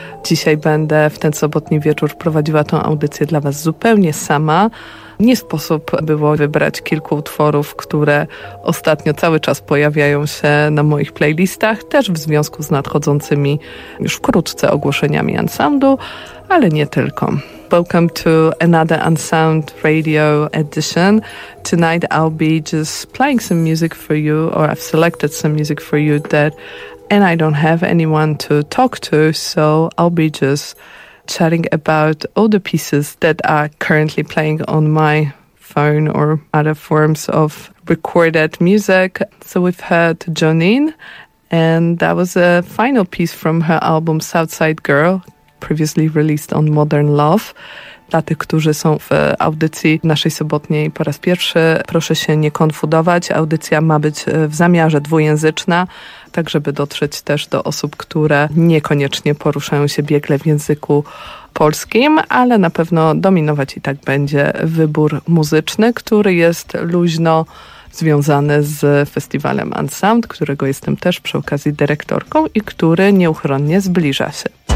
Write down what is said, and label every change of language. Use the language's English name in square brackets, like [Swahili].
[Polish] Dzisiaj będę w ten sobotni wieczór prowadziła tą audycję dla Was zupełnie sama. Nie sposób było wybrać kilku utworów, które ostatnio cały czas pojawiają się na moich playlistach, też w związku z nadchodzącymi już wkrótce ogłoszeniami Unsoundu, ale nie tylko. [English] Welcome to another Unsound Radio edition. Tonight I'll be just playing some music for you, or I've selected some music for you that and I don't have anyone to talk to, so I'll be just chatting about all the pieces that are currently playing on my phone or other forms of recorded music. So we've heard Jonine, and that was a final piece from her album Southside Girl, previously released on Modern Love. [Polish] Dla tych, którzy są w audycji naszej sobotniej po raz pierwszy, proszę się nie konfundować. Audycja ma być w zamiarze dwujęzyczna, tak żeby dotrzeć też do osób, które niekoniecznie poruszają się biegle w języku polskim, ale na pewno dominować i tak będzie wybór muzyczny, który jest luźno związany z festiwalem Unsound, którego jestem też przy okazji dyrektorką i który nieuchronnie zbliża się.